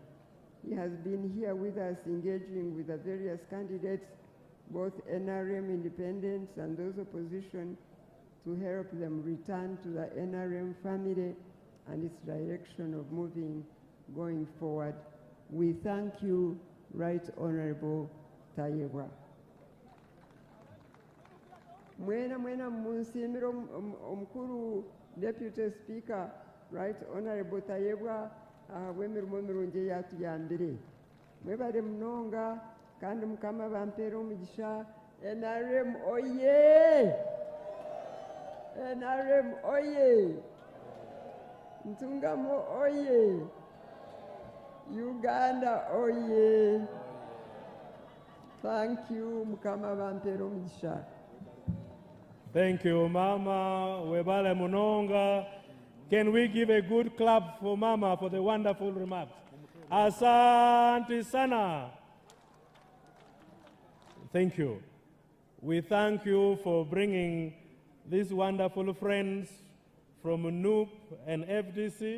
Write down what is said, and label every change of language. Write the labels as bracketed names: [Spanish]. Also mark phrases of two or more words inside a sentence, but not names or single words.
[English] He has been here with us engaging with the various candidates, both NRM independents and those opposition, to help them return to the NRM family and its direction of moving going forward. We thank you, Right Honorable Tayewa. [Nyankole] Mwena munsimira omukuru [English] Deputy Speaker Right Honorable [Nyankole] Tayewa w'emirimo emirungi eyatuyambire. Mwebale munonga kandi Mukama bampeera omugisha. NRM oye! NRM oye! Ntungamo oye! Uganda oye! [English] Thank you, [Nyankole] Mukama bampeera omugisha. [English] Thank you, Mama [Nyankole] Webale Munonga. [English] Can we give a good clap for Mama for the wonderful remarks? [Swahili] Asante sana. [English] Thank you. We thank you for bringing these wonderful friends from NUP and FDC.